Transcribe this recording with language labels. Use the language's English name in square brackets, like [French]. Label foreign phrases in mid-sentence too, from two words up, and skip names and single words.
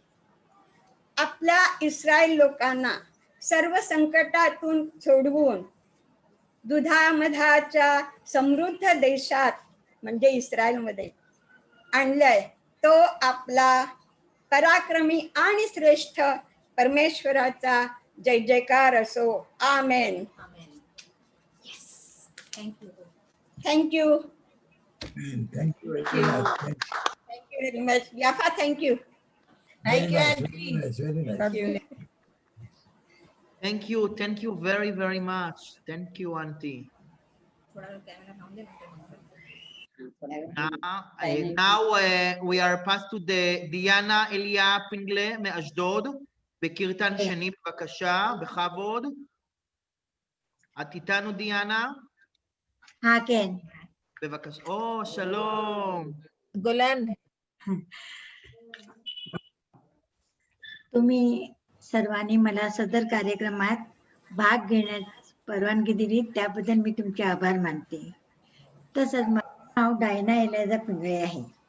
[Marathi] आपल्या इस्रायल लोकांना सर्व संकटातून सोडवून दुधामधाच्या समृद्ध देशात म्हणजे इस्रायलमध्ये आणलंय. तो आपला पराक्रमी आणि श्रेष्ठ परमेश्वराचा जय जयकार असो. आमेन. [English] Thank you. Thank you very much. Thank you very much. Yafa, thank you. Thank you, Auntie. Very nice. Thank you. Thank you very, very much. Thank you, Auntie. Now we are passed to the דיאנה אליה פינגלה [Hebrew] מאשדוד, בקרטן שני בבקשה, בכבוד. את איתנו דיאנה? כן. בבקשה. או, שלום. [Marathi] गोलान तुम्ही सर्वांनी मला सदर कार्यक्रमात भाग घेण्यास परवानगी दिली त्याबद्दल मी तुमचे आभार मानते. तसंच माझे नाव डायना एलिझा पिंगळे आहे.